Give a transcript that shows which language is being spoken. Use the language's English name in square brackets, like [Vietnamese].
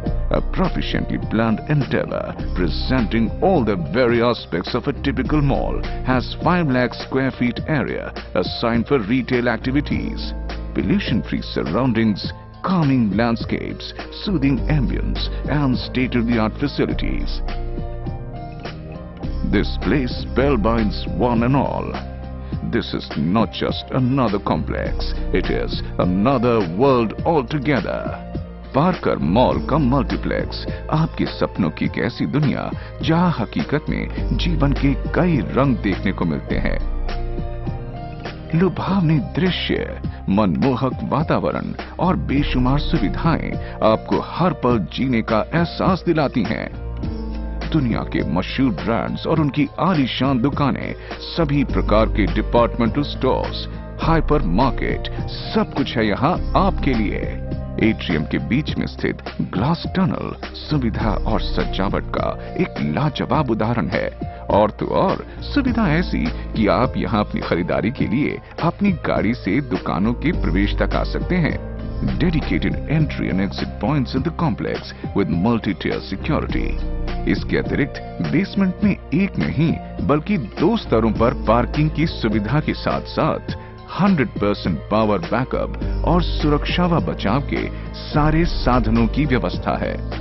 [English] A proficiently planned endeavor presenting all the very aspects of a typical mall has 5 lakh square feet area assigned for retail activities, pollution-free surroundings, calming landscapes, soothing ambience and state-of-the-art facilities. This place spellbinds one and all. This is not just another complex, it is another world altogether. [Hindi] Parker mall का multiplex आपके सपनों की एक ऐसी दुनिया जहां हकीकत में जीवन के कई रंग देखने को मिलते हैं। लुभावनी दृश्य, मनमोहक वातावरण और बेशुमार सुविधाएं आपको हर पल जीने का एहसास दिलाती हैं। दुनिया के मशहूर ब्रांड्स और उनकी आलीशान दुकानें, सभी प्रकार के डिपार्टमेंटल स्टोर्स, हाइपर मार्केट, सब कुछ है यहाँ आपके लिए। एट्रियम के बीच में स्थित ग्लास टनल सुविधा और सजावट का एक लाजवाब उदाहरण है। और तो और सुविधा ऐसी कि आप यहां अपनी खरीदारी के लिए अपनी गाड़ी से दुकानों के प्रवेश तक आ सकते हैं। [English] Dedicated entry and exit points in the complex with multi-tier security. [Hindi] इसके अतिरिक्त बेसमेंट में एक नहीं बल्कि 2 स्तरों पर पार्किंग की सुविधा के साथ साथ 100% पावर बैकअप और सुरक्षा व बचाव के सारे साधनों की व्यवस्था है।